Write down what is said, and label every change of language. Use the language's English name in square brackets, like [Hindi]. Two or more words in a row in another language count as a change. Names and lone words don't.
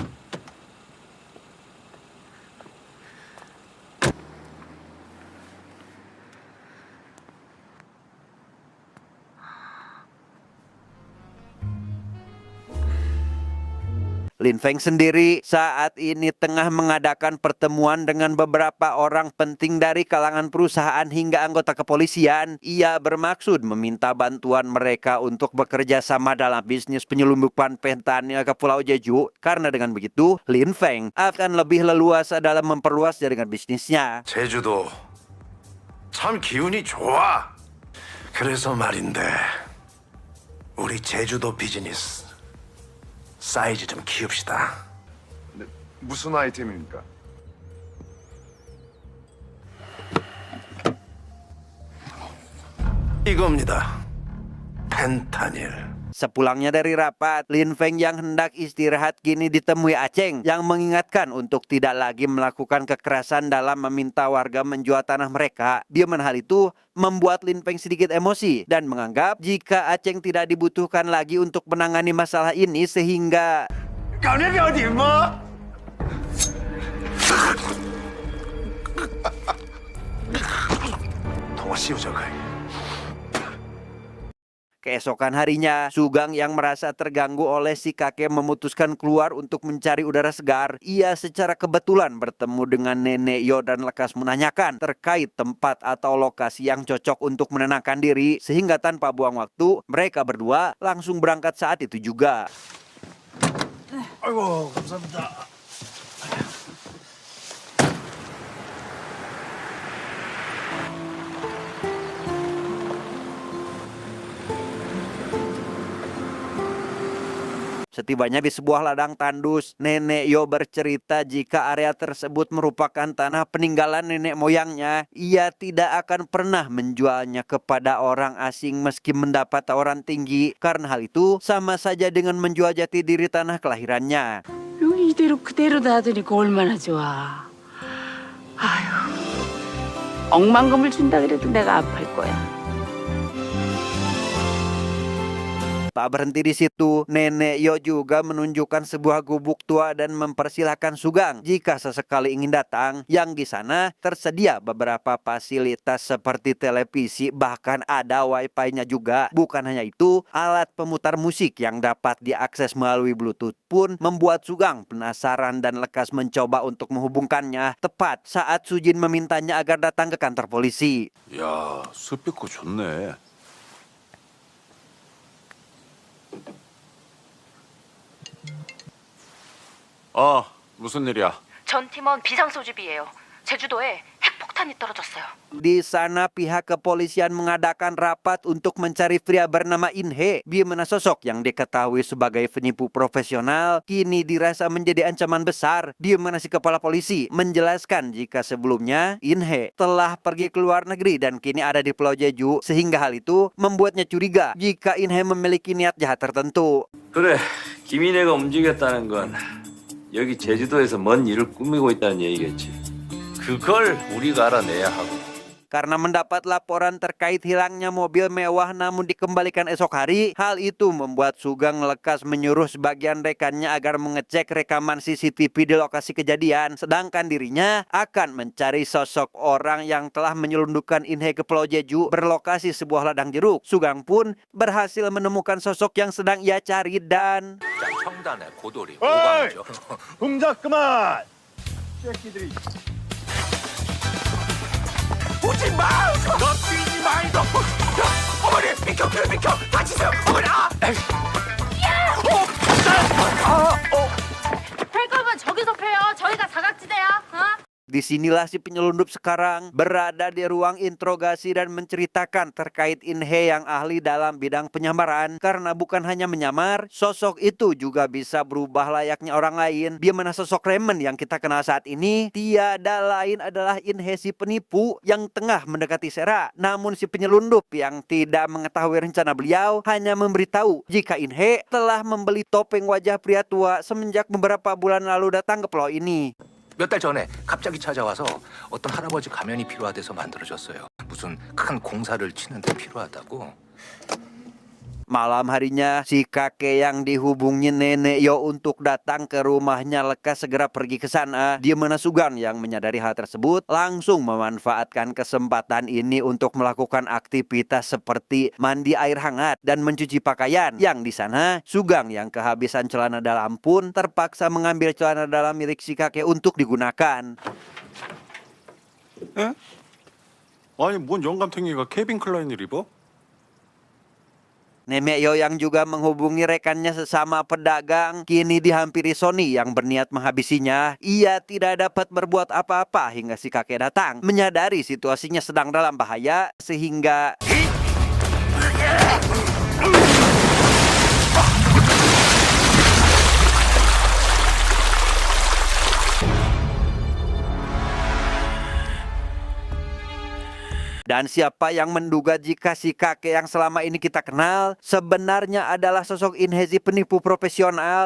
[Indonesian] Lin Feng sendiri saat ini tengah mengadakan pertemuan dengan beberapa orang penting dari kalangan perusahaan hingga anggota kepolisian. Ia bermaksud meminta bantuan mereka untuk bekerja sama dalam bisnis penyelundupan fentanyl ke Pulau Jeju. Karena dengan begitu, Lin Feng akan lebih leluasa dalam memperluas jaringan bisnisnya. [Korean] 제주도 참 기운이 좋아. 그래서 말인데 우리 제주도 비즈니스 사이즈 좀 키웁시다. 무슨 아이템입니까? 이겁니다. 펜타닐. [Indonesian] Sepulangnya dari rapat, Lin Feng yang hendak istirahat kini ditemui Aceng yang mengingatkan untuk tidak lagi melakukan kekerasan dalam meminta warga menjual tanah mereka. Di mana hal itu membuat Lin Feng sedikit emosi dan menganggap jika Aceng tidak dibutuhkan lagi untuk menangani masalah ini sehingga [Korean] 가능이 어디 뭐? 동아 씌우자 그. [Indonesian] keesokan harinya, Sugeng yang merasa terganggu oleh si kakek memutuskan keluar untuk mencari udara segar. Ia secara kebetulan bertemu dengan Nenek Yo dan lekas menanyakan terkait tempat atau lokasi yang cocok untuk menenangkan diri. Sehingga tanpa buang waktu, mereka berdua langsung berangkat saat itu juga. [Korean] 아이고 감사합니다. [Indonesian] Setibanya di sebuah ladang tandus, Nenek Yo bercerita jika area tersebut merupakan tanah peninggalan nenek moyangnya. Ia tidak akan pernah menjualnya kepada orang asing meski mendapat tawaran tinggi. Karena hal itu sama saja dengan menjual jati diri tanah kelahirannya. [Korean] 여기 이대로 그대로 놔두니까 얼마나 좋아. 아휴, 억만금을 준다 그래도 내가 아플 거야. [Indonesian] Tak berhenti di situ, Nenek Yo juga menunjukkan sebuah gubuk tua dan mempersilahkan Sugeng jika sesekali ingin datang, yang di sana tersedia beberapa fasilitas seperti televisi, bahkan ada wifi-nya juga. Bukan hanya itu, alat pemutar musik yang dapat diakses melalui Bluetooth pun membuat Sugeng penasaran dan lekas mencoba untuk menghubungkannya tepat saat Sujin memintanya agar datang ke kantor polisi. [Korean] 야, 스피커 좋네. 무슨 일이야? 전 팀원 비상소집이에요. 제주도에 핵폭탄이 떨어졌어요. [Indonesian] Di sana pihak kepolisian mengadakan rapat untuk mencari pria bernama Inhe, di mana sosok yang diketahui sebagai penipu profesional kini dirasa menjadi ancaman besar, di mana si kepala polisi menjelaskan jika sebelumnya Inhe telah pergi ke luar negeri dan kini ada di Pulau Jeju, sehingga hal itu membuatnya curiga jika Inhe memiliki niat jahat tertentu. [Korean] 그래, 김인혜가 움직였다는 건 여기 제주도에서 뭔 일을 꾸미고 있다는 얘기겠지. 그걸 우리가 알아내야 하고. [Indonesian] Karena mendapat laporan terkait hilangnya mobil mewah namun dikembalikan esok hari, hal itu membuat Sugeng lekas menyuruh sebagian rekannya agar mengecek rekaman CCTV di lokasi kejadian, sedangkan dirinya akan mencari sosok orang yang telah menyelundupkan Inhe ke Pulau Jeju berlokasi sebuah ladang jeruk. Sugeng pun berhasil menemukan sosok yang sedang ia cari dan [Korean] 평단의 고돌이 어이! 오광이죠. 동작 그만! 새끼들이 오지 마! 너 뛰지 마, 이거! 어머니, 비켜, 비켜! 다치세요, 어머니! 할 거면 저기서 패요. 저희가 사각지대야. 어? [Indonesian] disinilah si penyelundup sekarang berada di ruang interogasi dan menceritakan terkait Inhe yang ahli dalam bidang penyamaran. Karena bukan hanya menyamar, sosok itu juga bisa berubah layaknya orang lain. Di mana sosok Raymond yang kita kenal saat ini tiada lain adalah Inhe si penipu yang tengah mendekati Sera. Namun si penyelundup yang tidak mengetahui rencana beliau hanya memberitahu jika Inhe telah membeli topeng wajah pria tua semenjak beberapa bulan lalu datang ke pulau ini. [Korean] 몇 달 전에 갑자기 찾아와서 어떤 할아버지 가면이 필요하대서 만들어졌어요. 무슨 큰 공사를 치는데 필요하다고. [Indonesian] Malam harinya, si kakek yang dihubungi Nenek Yo untuk datang ke rumahnya lekas segera pergi ke sana. Di mana Sugeng yang menyadari hal tersebut langsung memanfaatkan kesempatan ini untuk melakukan aktivitas seperti mandi air hangat dan mencuci pakaian. Yang di sana, Sugeng yang kehabisan celana dalam pun terpaksa mengambil celana dalam milik si kakek untuk digunakan. [Korean] 아니, 뭔 영감탱이가 케빈 클라인을 입어? [Indonesian] Nenek Yo yang juga menghubungi rekannya sesama pedagang kini dihampiri Sony yang berniat menghabisinya. Ia tidak dapat berbuat apa-apa hingga si kakek datang. Menyadari situasinya sedang dalam bahaya sehingga dan siapa yang menduga jika si kakek yang selama ini kita kenal sebenarnya adalah sosok Inhe si penipu profesional.